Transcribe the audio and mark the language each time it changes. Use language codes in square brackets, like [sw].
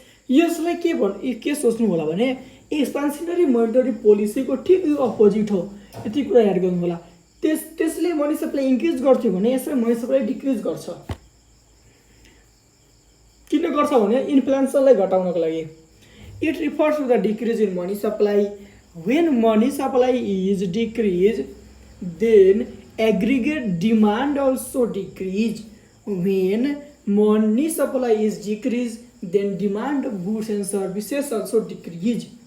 [ne] यसलाई के सोच्नु होला भने एक्सपान्सनरी मोनेटरी पोलिसीको ठिक अपोजिट हो। यति कुरा याद गर्नु होला। त्यसले मनी सप्लाई इन्क्रिज गर्थ्यो भने यसले मनी सप्लाई डिक्रिज गर्छ। किन गर्छ भने इन्फ्लेसनलाई घटाउनको लागि। [en] It refers to the decrease in money supply. When money supply is decreased, then aggregate demand also decrease. When money supply is decreased, then demand of goods and services also decrease.